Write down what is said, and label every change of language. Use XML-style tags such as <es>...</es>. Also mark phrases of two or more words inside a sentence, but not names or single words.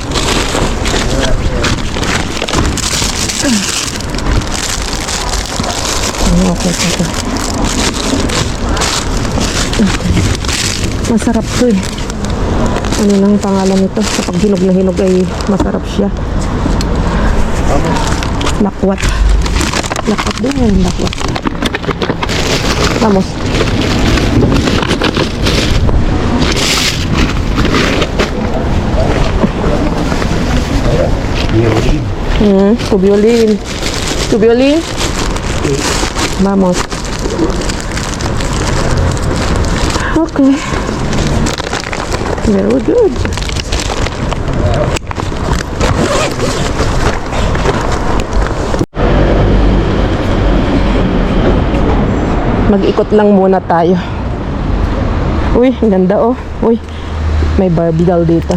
<tl>Okay. Masarap to eh. Ano nang pangalan nito? Kapag hinog na hinog ay masarap siya. Lakwat. Lakwat din. Lakwat.</tl> <es>Vamos. Violín. Tu violín. Tu violín. Vamos.</es> <en>Okay. Very good.</en> <tl>Mag-ikot lang muna tayo. Uy, ang ganda oh. Uy, may Barbie doll dito.</tl>